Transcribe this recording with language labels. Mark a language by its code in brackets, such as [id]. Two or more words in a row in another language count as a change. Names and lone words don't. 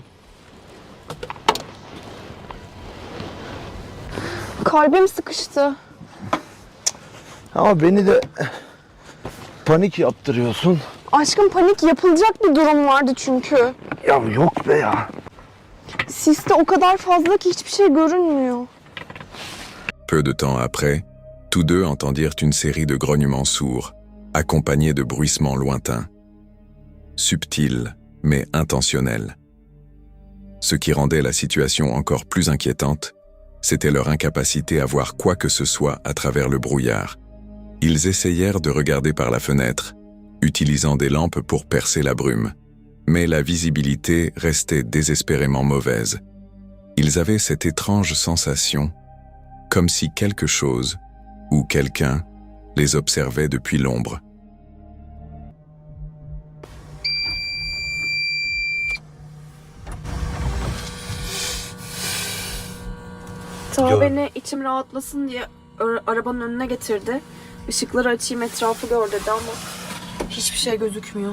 [tr] Kalbim sıkıştı. Ama beni de panik yaptırıyorsun. Aşkım panik yapılacak bir durum vardı çünkü. Ya yok be ya. Siste o kadar fazla ki hiçbir şey görünmüyor. [fr] Peu de temps après, Tous deux entendirent une série de grognements sourds, accompagnés de bruissements lointains. Subtils, mais intentionnels. Ce qui rendait la situation encore plus inquiétante, c'était leur incapacité à voir quoi que ce soit à travers le brouillard. Ils essayèrent de regarder par la fenêtre, utilisant des lampes pour percer la brume, mais la visibilité restait désespérément mauvaise. Ils avaient cette étrange sensation, comme si quelque chose, ou quelqu'un, les observait depuis l'ombre. [tr] Taha beni içim rahatlasın diye arabanın önüne getirdi. Işıkları açayım etrafı gör dedi ama hiçbir şey gözükmüyor.